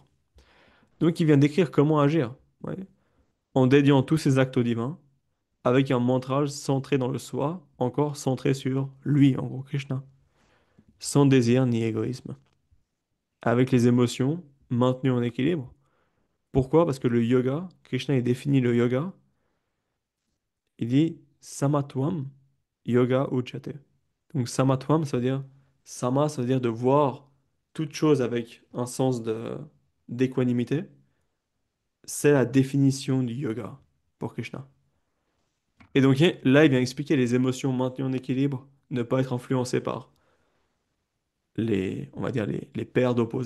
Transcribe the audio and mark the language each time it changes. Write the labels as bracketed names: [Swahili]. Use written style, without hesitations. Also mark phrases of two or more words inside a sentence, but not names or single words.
[French] Donc il vient décrire comment agir, ouais, en dédiant tous ces actes au divin, avec un mental centré dans le soi, encore centré sur lui, en gros Krishna, sans désir ni égoïsme, avec les émotions maintenues en équilibre. Pourquoi? Parce que le yoga, Krishna il définit le yoga, il dit [Sanskrit] समत्वं योग उचते. [French] Donc samatvam, ça veut dire sama, ça veut dire de voir toute chose avec un sens de d'équanimité. C'est la définition du yoga pour Krishna. Et donc là, il vient expliquer les émotions maintenues en équilibre, ne pas être influencées par on va dire les paires d'opposés.